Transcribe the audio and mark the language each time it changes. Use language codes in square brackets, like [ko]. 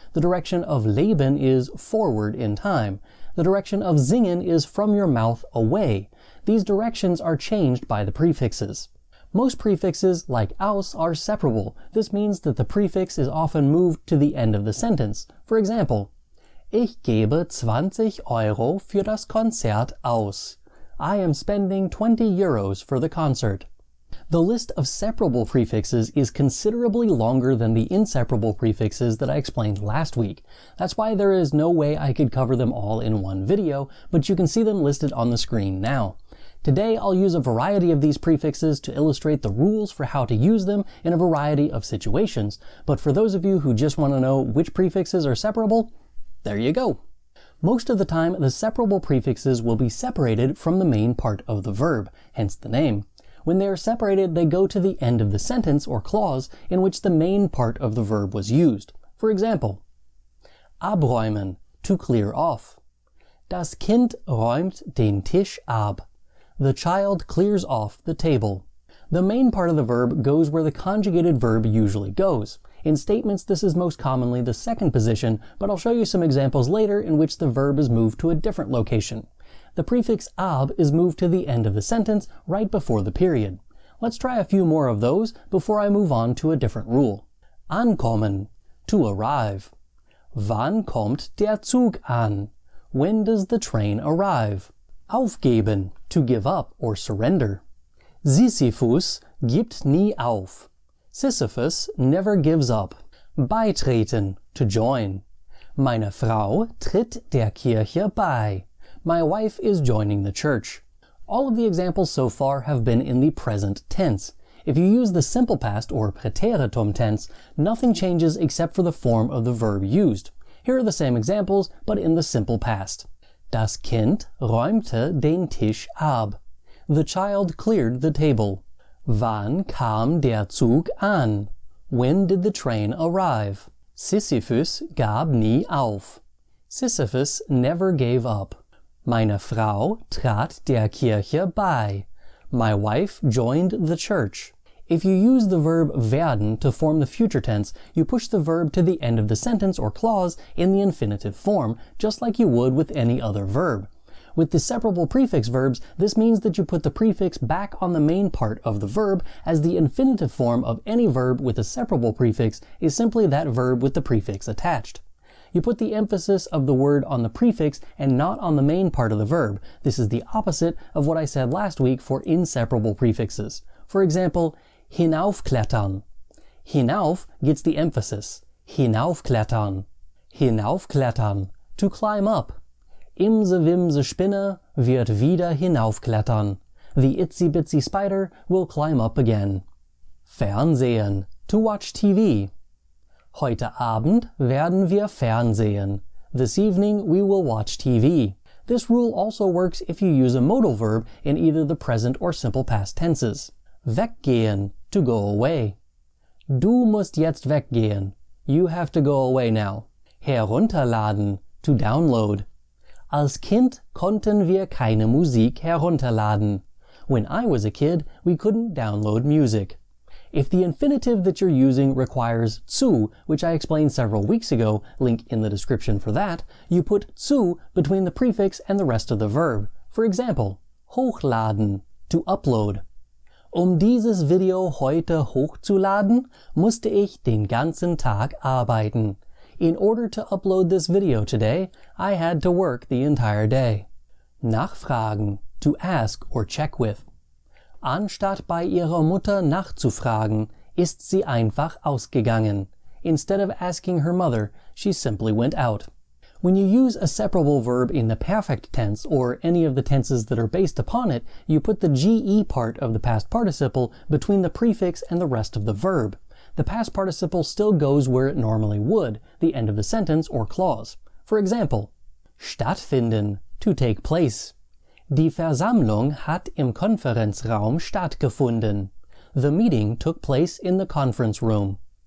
[en] The direction of leben is forward in time. The direction of singen is from your mouth away. These directions are changed by the prefixes. Most prefixes, like aus, are separable. This means that the prefix is often moved to the end of the sentence. [de] For example, Ich gebe 20 Euro für das Konzert aus. [en] I am spending 20 euros for the concert. The list of separable prefixes is considerably longer than the inseparable prefixes that I explained last week. That's why there is no way I could cover them all in one video, but you can see them listed on the screen now. Today I'll use a variety of these prefixes to illustrate the rules for how to use them in a variety of situations, but for those of you who just want to know which prefixes are separable, there you go. Most of the time, the separable prefixes will be separated from the main part of the verb, hence the name. When they are separated, they go to the end of the sentence or clause in which the main part of the verb was used. For example, abräumen, to clear off. [de] Das Kind räumt den Tisch ab. [en] The child clears off the table. The main part of the verb goes where the conjugated verb usually goes. In statements, this is most commonly the second position, but I'll show you some examples later in which the verb is moved to a different location. The prefix ab is moved to the end of the sentence right before the period. Let's try a few more of those before I move on to a different rule. [de] Ankommen, [en] to arrive. [de] Wann kommt der Zug an? [en] When does the train arrive? Aufgeben, to give up or surrender. [de] Sisyphus gibt nie auf. [en] Sisyphus never gives up. Beitreten, to join. [de] Meine Frau tritt der Kirche bei. [en] My wife is joining the church. All of the examples so far have been in the present tense. If you use the simple past or Präteritum tense, nothing changes except for the form of the verb used. Here are the same examples, but in the simple past. [de] Das Kind räumte den Tisch ab. [en] The child cleared the table. [de] Wann kam der Zug an? [en] When did the train arrive? [de] Sisyphus gab nie auf. [en] Sisyphus never gave up. [de] Meine Frau trat der Kirche bei. [en] My wife joined the church. If you use the verb werden to form the future tense, you push the verb to the end of the sentence or clause in the infinitive form, just like you would with any other verb. With the separable prefix verbs, this means that you put the prefix back on the main part of the verb, as the infinitive form of any verb with a separable prefix is simply that verb with the prefix attached. You put the emphasis of the word on the prefix and not on the main part of the verb. This is the opposite of what I said last week for inseparable prefixes. For example, hinaufklettern. Hinauf gets the emphasis. Hinaufklettern. Hinaufklettern. To climb up. [de] Imse Wimse Spinne wird wieder hinaufklettern. [en] The itsy bitsy spider will climb up again. Fernsehen, to watch TV. [de] Heute Abend werden wir Fernsehen. [en] This evening we will watch TV. This rule also works if you use a modal verb in either the present or simple past tenses. Weggehen, to go away. [de] Du musst jetzt weggehen. [en] You have to go away now. [de] Herunterladen, [en] to download. [de] Als Kind konnten wir keine Musik herunterladen. [en] When I was a kid, we couldn't download music. If the infinitive that you're using requires zu, which I explained several weeks ago, link in the description for that, you put zu between the prefix and the rest of the verb. For example, hochladen, to upload. [de] Dieses Video heute hochzuladen, musste ich den ganzen Tag arbeiten. [en] In order to upload this video today, I had to work the entire day. Nachfragen, to ask or check with. [de] Anstatt bei ihrer Mutter nachzufragen, ist sie einfach ausgegangen. [en] Instead of asking her mother, she simply went out. When you use a separable verb in the perfect tense or any of the tenses that are based upon it, you put the GE part of the past participle between the prefix and the rest of the verb. The past participle still goes where it normally would, the end of the sentence or clause. For example, stattfinden, to take place. [de] Die Versammlung hat im Konferenzraum stattgefunden. [en] The meeting took place in the conference room.